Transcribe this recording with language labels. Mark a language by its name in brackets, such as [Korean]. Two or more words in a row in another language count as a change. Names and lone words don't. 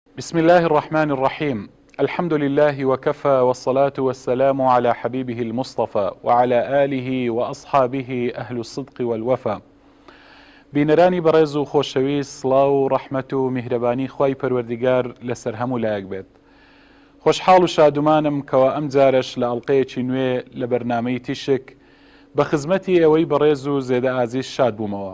[Arabic] بسم الله الرحمن الرحيم. الحمد لله وكفى، والصلاة والسلام على حبيبه المصطفى وعلى آله وأصحابه أهل الصدق والوفا. [Central Kurdish] بینەرانی بەڕێز و خۆشەویست، سڵاو و ڕەحمەت و میهرەبانی خوای پەروەردیگار لەسەر هەموو لایەک بێت. خۆشحاڵ و شادومانم کەوا ئەم جارش لە ئەڵلقەیەکی نوێ لە بەرنامەی تیشک بە خزمەتی ئەوەی بەڕێز و زێدە ئازیز شاد بوومەوە.